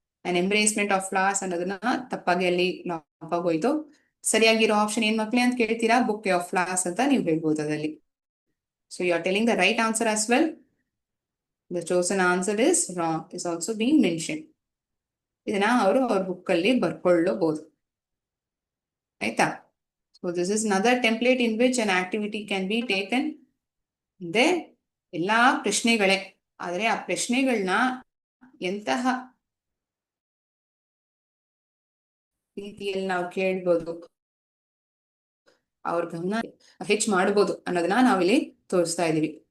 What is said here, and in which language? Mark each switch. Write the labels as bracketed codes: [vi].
[kn] ನಾನು [en] embracement of flowers [kn] ಅನ್ನೋದನ್ನ ತಪ್ಪಾಗಿ ಅಲ್ಲಿ ಲಾಕ್ ಆಗೋಯ್ತು. ಸರಿಯಾಗಿರೋ ಆಪ್ಷನ್ ಏನ್ ಮಕ್ಳೇ ಅಂತ ಕೇಳ್ತೀರಾ? [en] bouquet of flowers [kn] ಅಂತ ನೀವು ಹೇಳ್ಬೋದು ಅದಲ್ಲಿ. [en] So you are telling the right answer as well. The chosen answer is wrong is also being mention. [kn] ಇದನ್ನ ಅವರು ಅವ್ರ ಬುಕ್ ಅಲ್ಲಿ ಬರ್ಕೊಳ್ಳಬಹುದು. ಆಯ್ತಾ? [en] So this is another template in which an activity can be taken. [kn] ಅಂದ್ರೆ ಎಲ್ಲಾ ಪ್ರಶ್ನೆಗಳೇ, ಆದ್ರೆ ಆ ಪ್ರಶ್ನೆಗಳನ್ನ ಎಂತಹ ರೀತಿಯಲ್ಲಿ ನಾವು ಕೇಳ್ಬೋದು, ಅವ್ರ ಗಮನ ಹೆಚ್ಚು ಮಾಡ್ಬೋದು ಅನ್ನೋದನ್ನ ನಾವಿಲ್ಲಿ ತೋರಿಸ್ತಾ ಇದೀವಿ.